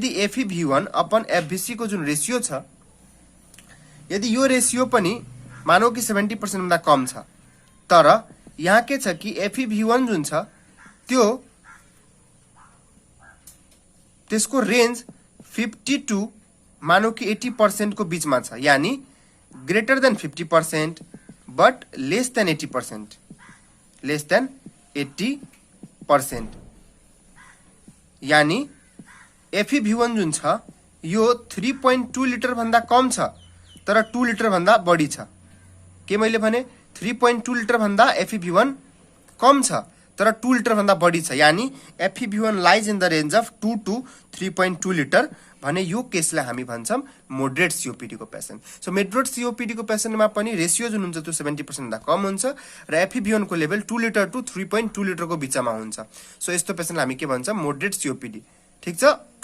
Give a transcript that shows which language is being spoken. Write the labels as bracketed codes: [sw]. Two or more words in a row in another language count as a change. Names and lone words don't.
[ne] यदि FeV1 अपन FVC को जुन रेशियो छ, यदि यो रेसियो पनि मानौ कि 70% भन्दा कम छ, तर यहाँ के छ कि FeV1 जुन छ त्यो त्यसको रेन्ज 50 टु मानौ कि 80% को बीचमा छ, यानी [en] greater than 50% but less than 80%, less than 80%, [ne] यानी FeV1 जुन छ यो 3.2 लिटर भन्दा कम छ तर 2 लिटर भन्दा बढी छ। के मैले भने 3.2 लिटर भन्दा FeV1 कम छ तर 2 लिटर भन्दा बढी छ, यानी [en] FeV1 lies in the range of 2 to 3.2 litre [ne] भने यो केसलाई हामी भन्छौं [en] moderate COPD [ne] को पेशेन्ट। सो [en] moderate COPD [ne] को पेशेन्टमा पनि रेशियो जुन हुन्छ त्यो 70% भन्दा कम हुन्छ र FeV1 को लेभल 2 लिटर टु 3.2 लिटर को बीचमा हुन्छ। सो यस्तो पेशेन्टलाई हामी के भन्छौं [en] moderate COPD. [ne] ठीक छ।